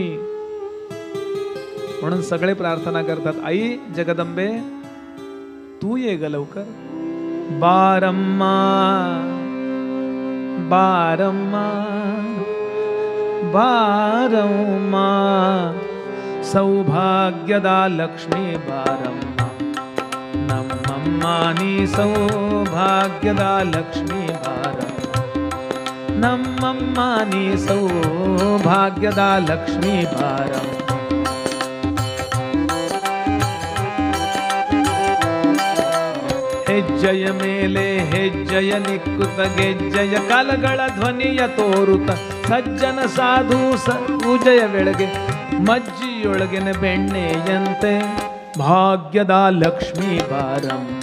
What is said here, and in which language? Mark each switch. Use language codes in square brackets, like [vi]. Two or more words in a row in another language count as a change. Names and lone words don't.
[mr] म्हणून सगळे प्रार्थना करतात, आई जगदंबे तू ये ग लवकर. [kn] ಬಾರಮ್ಮ ಬಾರಮ್ಮ ಬಾರಮ್ಮ ಸೌಭಾಗ್ಯದಾ ಲಕ್ಷ್ಮೀ ಬಾರಮ್ಮ. नಮ್ಮಮ್ಮ ನೀ ಸೌಭಾಗ್ಯದ ಲಕ್ಷ್ಮೀ ಬಾರಮ್ಮ. ನಮ್ಮಮ್ಮ ನೀ ಸೌಭಾಗ್ಯದ ಲಕ್ಷ್ಮೀ ಬಾರಮ್ಮ. ಹೆಜ್ಜೆಯ ಮೇಲೆ ಹೆಜ್ಜೆಯ ನಿಕ್ಕುತ್ತ ಗೆಜ್ಜೆಯ ಕಾಲಗಳ ಧ್ವನಿಯ ತೋರುತ್ತ ಸಜ್ಜನ ಸಾಧು ಪೂಜೆಯ ವೇಳೆಗೆ ಮಜ್ಜಿಯೊಳಗಿನ ಬೆಣ್ಣೆಯಂತೆ ಭಾಗ್ಯದ ಲಕ್ಷ್ಮೀ ಬಾರಮ್ಮ.